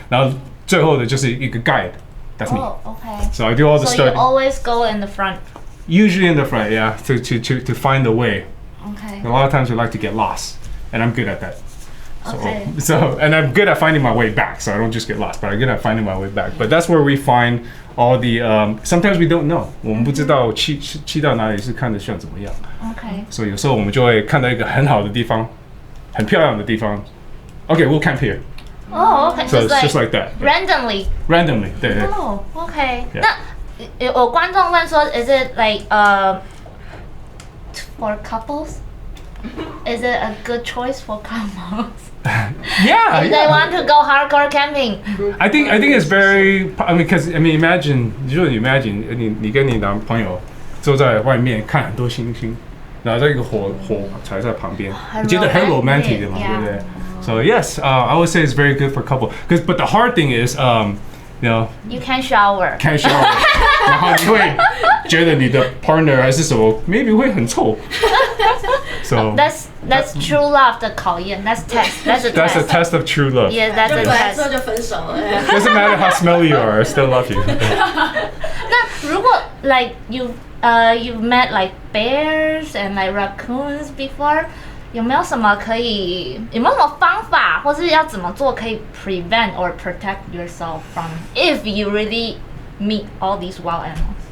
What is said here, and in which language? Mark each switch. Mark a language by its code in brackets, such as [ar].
[zh] 然后最后的就是一个 guide. [en] That's me. Oh, okay. So I do all the So starting. you always go in the front. Usually in the front, yeah, to find the way. Okay. A lot of times we like to get lost, and I'm good at that. Okay. So and I'm good at finding my way back. So I don't just get lost, but I'm good at finding my way back. But that's where we find all the. Sometimes we don't know. [zh] 我们不知道去到哪里是看得像怎么样。 [en] Okay. [zh] 所以有时候我们就会看到一个很好的地方，很漂亮的地方。 [en] Okay, we'll camp here. Oh, okay. So it's just like that. Randomly. Randomly, [zh] 对对。 [en] Oh, okay. Yeah. [zh] 那有观众问说 [en] ，Is it like for couples? Is it a good choice for couples? Yeah. If they want to go hardcore camping. I think it's very. I mean, because imagine [zh] 如果你 imagine 你跟你男朋友坐在外面看很多星星，然后这个火柴在旁边，你觉得很 romantic 的嘛，对不对？ [en] So yes, I would say it's very good for couple. But the hard thing is, you know, You can shower. can't shower. [zh] 然后你会觉得你的 partner 还是什么 maybe 会很臭。 [en] So That's true love [zh] 的考验。 [en] That's test. That's a that's a test. test of true love. Yeah, that's [zh] 就 [en] a [zh] 回来之后 [en] test. [zh] 就分手了。 [en] Doesn't matter how smelly you are, I still love you. 那如果 like you've met like bears and like raccoons before， [zh] 有没有什么方法，或是要怎么做可以 [en] prevent or protect yourself from if you really meet all these wild animals?